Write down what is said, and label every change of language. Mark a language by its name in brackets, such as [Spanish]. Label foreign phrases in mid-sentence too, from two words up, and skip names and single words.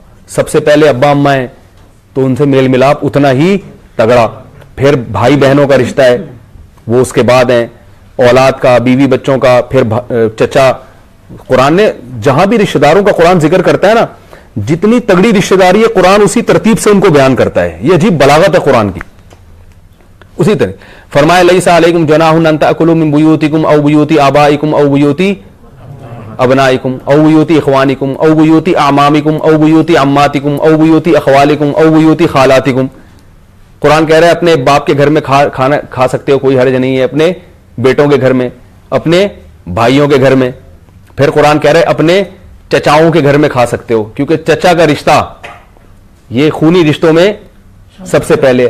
[Urdu] سب سے پہلے ابا اما ہیں تو ان سے میل ملاپ اتنا ہی تگڑا, پھر بھائی بہنوں کا رشتہ ہے وہ اس کے بعد ہیں, اولاد کا, بیوی بچوں کا, پھر چچا. قرآن نے جہاں بھی رشتہ داروں کا قرآن ذکر کرتا ہے نا, جتنی تگڑی رشتہ داری ہے قرآن اسی ترتیب سے ان کو بیان کرتا ہے. یہ عجیب بلاغت ہے قرآن کی. اسی طرح فرمایا [Arabic] لیس علیکم جناح ان تأکلوا من بیوتکم او بیوت آبائکم او بیوت ابنائکم او بیوت اخوانکم او بیوت اعمامکم او بیوت عماتکم او بیوت اخوالکم او بیوت خالاتکم. [Urdu] قرآن کہہ رہا ہے اپنے باپ کے گھر میں کھانا کھا سکتے ہو, کوئی حرج نہیں ہے, اپنے بیٹوں کے گھر میں, اپنے بھائیوں کے گھر میں. پھر قرآن کہہ رہا ہے اپنے چچاؤں کے گھر میں کھا سکتے ہو, کیونکہ چچا کا رشتہ یہ خونی رشتوں میں سب سے پہلے.